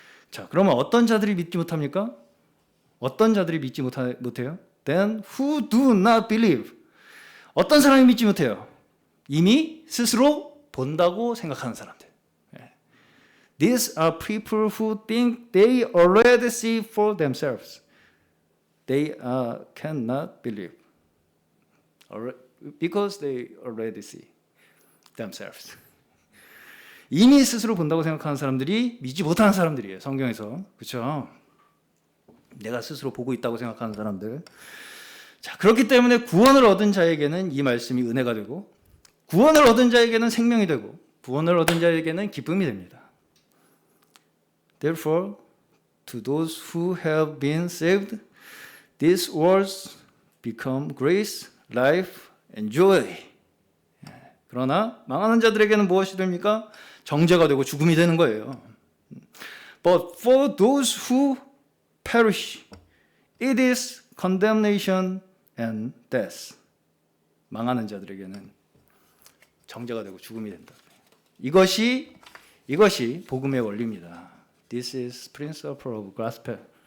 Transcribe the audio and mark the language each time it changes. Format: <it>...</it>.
<ko>자, 그러면 어떤 자들이 믿지 못합니까? 어떤 자들이 믿지 못해요?</ko> <en>Then who do not believe.</en> <ko>어떤 사람이 믿지 못해요? 이미 스스로 본다고 생각하는 사람들.</ko> <en>These are people who think they already see for themselves. They cannot believe because they already see themselves.</en> <ko>이미 스스로 본다고 생각하는 사람들이 믿지 못하는 사람들이에요. 성경에서. 그렇죠? 내가 스스로 보고 있다고 생각하는 사람들. 자, 그렇기 때문에 구원을 얻은 자에게는 이 말씀이 은혜가 되고, 구원을 얻은 자에게는 생명이 되고, 구원을 얻은 자에게는 기쁨이 됩니다.</ko> <en>Therefore, to those who have been saved, these words become grace, life, and joy.</en> <ko>그러나 망하는 자들에게는 무엇이 됩니까? 정죄가 되고 죽음이 되는 거예요.</ko> <en>But for those who perish, it is condemnation and death.</en> <ko>망하는 자들에게는 정죄가 되고 죽음이 된다. 이것이 복음의 원리입니다.</ko> <en>This is principle of gospel.</en>